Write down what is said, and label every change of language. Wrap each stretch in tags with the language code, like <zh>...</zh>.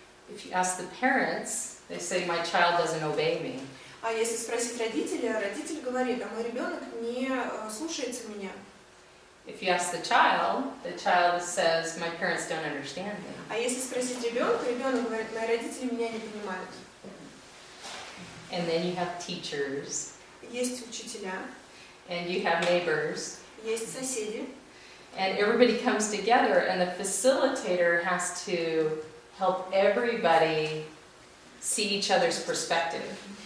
<en>If you ask the parents, they say, my child doesn't obey me.</en> <ru>А если спросить родителя, родитель говорит, а мой ребенок не слушается меня.</ru> <en>If you ask the child says, my parents don't understand me.</en> <ru>А если спросить ребенка, ребенок говорит, мои родители меня не понимают.</ru> <en>And then you have teachers.</en> <ru>Есть учителя.</ru> <en>And you have neighbors.</en> <ru>Есть соседи.</ru> <en>And everybody comes together, and the facilitator has to help everybody see each other's perspective.</en>